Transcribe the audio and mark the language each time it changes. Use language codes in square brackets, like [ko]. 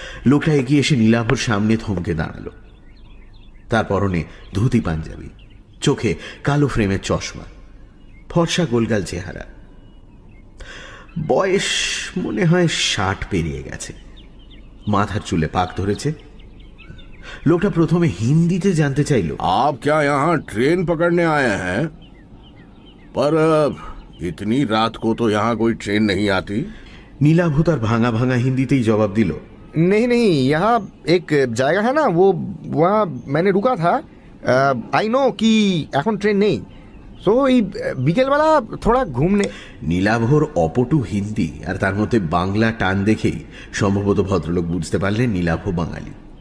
[bn] লোকটা এগিয়ে এসে নীলাভর সামনে থমকে দাঁড়ালো। তার পরনে ধুতি পাঞ্জাবি, চোখে কালো ফ্রেমের চশমা, ফর্সা গোলগাল চেহারা। বয়স মনে হয় 60 পেরিয়ে গেছে, মাথার চুলে পাক ধরেছে। লোকটা প্রথমে হিন্দিতে জানতে চাইল, [hi] आप क्या यहाँ ट्रेन पकड़ने आए हैं? पर इतनी रात को तो यहाँ कोई ट्रेन नहीं आती। [bn] নীলাভ তার ভাঙা ভাঙা হিন্দিতেই জবাব দিল, [hi] नहीं नहीं, यहाँ एक জায়গা है ना, वो वहाँ मैंने रुका था। [en] I know कि [bn] এখন ট্রেন নেই, সো এই বিকেলবেলা থোড়া ঘুমনে। নীলাভর অপটু হিন্দি আর তার মধ্যে বাংলা টান দেখেই সম্ভবত ভদ্রলোক বুঝতে পারলেন নীলাভ বাঙালি।